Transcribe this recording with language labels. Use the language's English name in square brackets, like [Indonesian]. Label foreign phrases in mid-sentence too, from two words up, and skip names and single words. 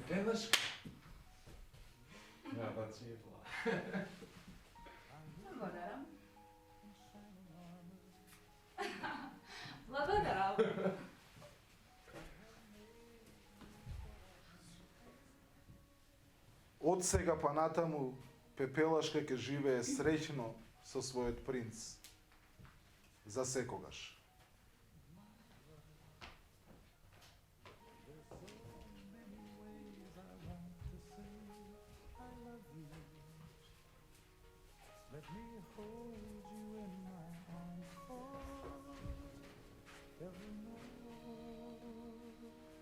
[Macedonian] пепелашка. Ja, da cijepla. Благодарам. Благодарам. Од сега па натаму, Пепелашка ќе живее среќно со својот принц. За секогаш. [English] Let me hold you in my arms forevermore.